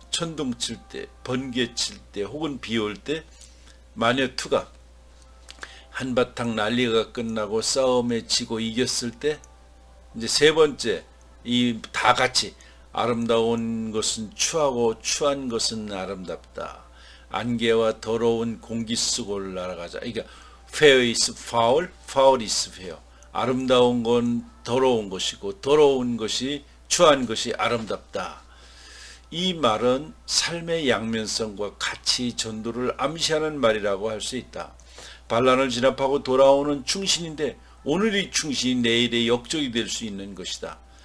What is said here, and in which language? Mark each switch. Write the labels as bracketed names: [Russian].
[Korean] 천둥 칠 때, 번개 칠 때, 혹은 비 올 때 마녀 투가 한바탕 난리가 끝나고 싸움에 지고 이겼을 때 이제 세 번째 이 다 같이 아름다운 것은 추하고 추한 것은 아름답다. 안개와 더러운 공기 속을 날아가자. [English] 그러니까 fair is foul, foul is fair. [Korean] 아름다운 건 더러운 것이고 더러운 것이 추한 것이 아름답다. 이 말은 삶의 양면성과 가치 전도를 암시하는 말이라고 할 수 있다. 반란을 진압하고 돌아오는 충신인데 오늘의 충신이 내일의 역적이 될 수 있는 것이다.